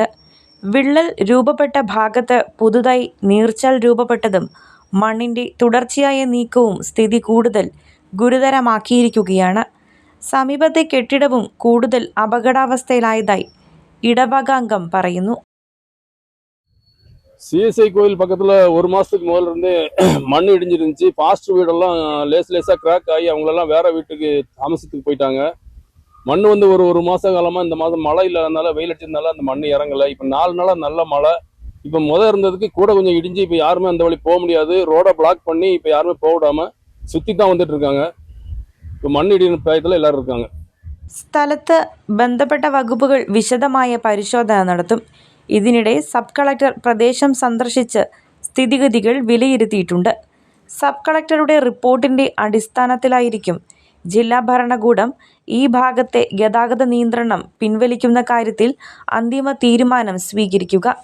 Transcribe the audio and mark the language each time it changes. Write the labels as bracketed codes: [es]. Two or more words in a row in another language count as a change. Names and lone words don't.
[ml] വിള്ളൽ രൂപപ്പെട്ട ഭാഗത്ത് പുതുതായി നീർച്ചാൽ രൂപപ്പെട്ടതും മണ്ണിൻ്റെ തുടർച്ചയായ നീക്കവും സ്ഥിതി കൂടുതൽ ഗുരുതരമാക്കിയിരിക്കുകയാണ്. സമീപത്തെ കെട്ടിടവും കൂടുതൽ അപകടാവസ്ഥയിലായതായി ഇടവക അംഗം പറയുന്നു. [ta] CSI கோயில் பக்கத்தில் ஒரு மாதத்துக்கு முதல்ல இருந்து மண் இடிஞ்சிருந்துச்சு. பாஸ்டர் வீடெல்லாம் லேசாக கிராக் ஆகி அவங்களெல்லாம் வேற வீட்டுக்கு தாமசத்துக்கு போயிட்டாங்க. மண் வந்து ஒரு மாத காலமாக இந்த மாதம் மழை இல்லாதனால வெயில் அடிச்சதுனால அந்த மண் இறங்கலை. இப்போ 4 நாளாக நல்ல மழை. இப்போ இருந்ததுக்கு கூட கொஞ்சம் இடிஞ்சு இப்போ யாருமே அந்த வழி போக முடியாது. ரோடை பிளாக் பண்ணி இப்போ யாருமே போக விடாமல் சுற்றி தான் வந்துட்டு இருக்காங்க. [ml] ഇപ്പോൾ മണ്ണിടിയുന്ന പ്രായത്തിൽ എല്ലാവരും [ta] இருக்காங்க. [ml] സ്ഥലത്ത് ബന്ധപ്പെട്ട വകുപ്പുകൾ വിശദമായ പരിശോധന നടത്തും. ഇതിനിടെ സബ് കളക്ടർ പ്രദേശം സന്ദർശിച്ച് സ്ഥിതിഗതികൾ വിലയിരുത്തിയിട്ടുണ്ട്. സബ് കളക്ടറുടെ റിപ്പോർട്ടിൻ്റെ അടിസ്ഥാനത്തിലായിരിക്കും ജില്ലാ ഭരണകൂടം ഈ ഭാഗത്തെ ഗതാഗത നിയന്ത്രണം പിൻവലിക്കുന്ന കാര്യത്തിൽ അന്തിമ തീരുമാനം സ്വീകരിക്കുക.